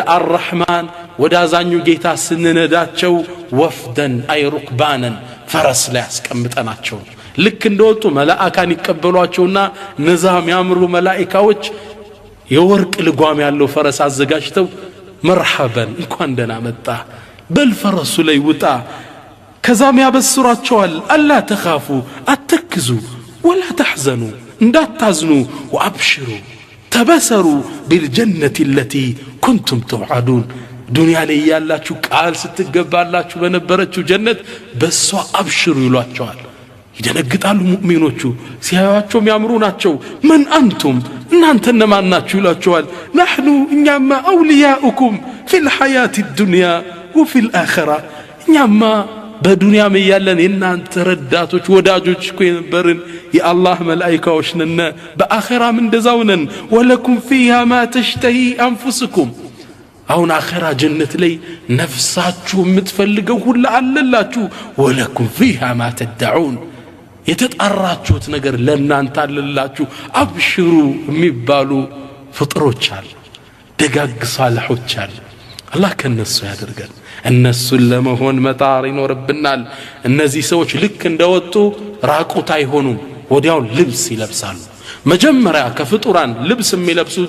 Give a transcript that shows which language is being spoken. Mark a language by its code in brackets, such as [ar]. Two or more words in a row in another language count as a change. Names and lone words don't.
[am] አርረሕማን ወደ አዛኙ ጌታ ስንነዳቸው ወፍደን [ar] أي ركبانا [am] ፈረስ ላይ ያስቀምጠናቸው ልክ እንደወጡ መላእካን ይቀበሏቸውና እነዛ የሚያምሩ መላእካዎች የወርቅ ልጓም ያለው ፈረስ አዘጋጅተው መርሐበን እንኳን ደህና መጣ በል ፈረሱ ላይ ውጣ ከዛም ያበስሯቸዋል [ar] ألا تخافوا [am] አትክዙ [ar] ولا تحزنوا [am] እንዳታዝኑ [ar] وابشروا تبصروا بالجنة التي كنتم توعدون [am] ዱንያ ላይ ያላችሁ ቃል ስትገባላችሁ በነበረችው ጀነት በሷ አብሽሩ ይሏቸዋል ይደነግጣሉ ሙእሚኖቹ ሲያዩአቸው የሚያምሩ ናቸው [ar] من انتم [am] እናንተ እነማን ናችሁ ይሏቸዋል نحن እኛማ [ar] اولياؤكم في الحياة الدنيا وفي الآخرة [am] እኛማ በዱንያም ያለን የናንተ ረዳቶች ወዳጆች እኮ የነበርን የአላህ መላእክቶች ነን በአኺራም እንደዛው ነን [ar] ولكم فيها ما تشتهي انفسكم [am] አሁን አኺራ ጀነት ላይ ነፍሳችሁ የምትፈልገው ሁሉ አለላችሁ [ar] ولكم فيها ما تدعون [am] የተጣራችሁት ነገር ለናንተ አለላችሁ አብሽሩ የሚባሉ ፍጥሮች አሉ ደጋግ ሷሊሖች አሉ አላህ ከነሱ ያደርገን እነሱን ለመሆን መጣር ይኖርብናል እነዚህ ሰዎች ልክ እንደወጡ ራቁት አይሆኑም ወዲያው ልብስ ይለብሳሉ መጀመሪያ ከፍጡራን ልብስ የሚለብሱት